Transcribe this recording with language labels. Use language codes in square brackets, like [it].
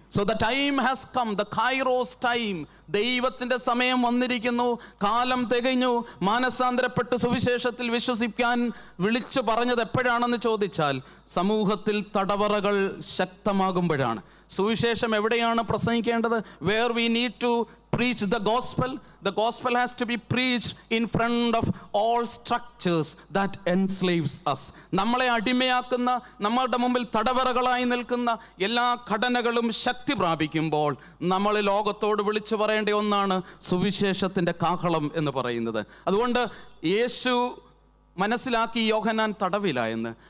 [en] So the time has come, the kairos time. [ml] ദൈവത്തിന്റെ സമയം വന്നിരിക്കുന്നു, കാലം തികഞ്ഞു, മാനസാന്തരപ്പെട്ട് സുവിശേഷത്തിൽ വിശ്വസിക്കാൻ വിളിച്ചു പറഞ്ഞത് എപ്പോഴാണെന്ന് ചോദിച്ചാൽ സമൂഹത്തിൽ തടവറകൾ ശക്തമാകുമ്പോഴാണ്. സുവിശേഷം എവിടെയാണ് പ്രസംഗിക്കേണ്ടത്? [en] Where we need to preach the gospel. The gospel has to be preached in front of all structures that enslaves us. [ml] നമ്മളെ അടിമയാക്കുന്ന, നമ്മളുടെ മുമ്പിൽ തടവറകളായി നിൽക്കുന്ന എല്ലാ ഘടനകളും ശക്തി പ്രാപിക്കുമ്പോൾ നമ്മൾ ലോകത്തോട് വിളിച്ചു പറയേണ്ട ഒന്നാണ് സുവിശേഷത്തിൻ്റെ കാഹളം എന്ന് പറയുന്നത്. അതുകൊണ്ട് യേശു മനസ്സിലാക്കി യോഹന്നാൻ തടവിലായെന്ന്.